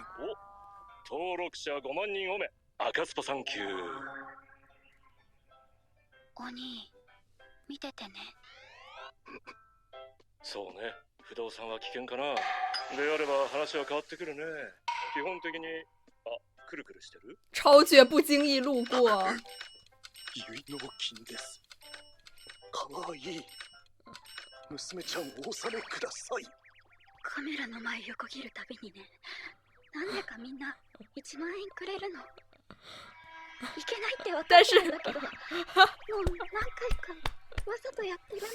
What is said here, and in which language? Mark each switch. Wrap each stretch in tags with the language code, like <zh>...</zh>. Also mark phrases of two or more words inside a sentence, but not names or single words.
<ja>お、登録者5万人おめ。赤スパサンキュー。お兄、見ててね。そうね、不動産は危険かな。であれば話は変わってくるね。基本的に、くるくるしてる？</ja> <zh>超绝不经意路过。</zh> <ja>結納金です。かわいい。娘ちゃんお納めください。カメラの前横切るたびにね、なんでかみんな1万円くれるの。いけないって分かってるんだけど、もう何回かわざとやってるんだ。</ja>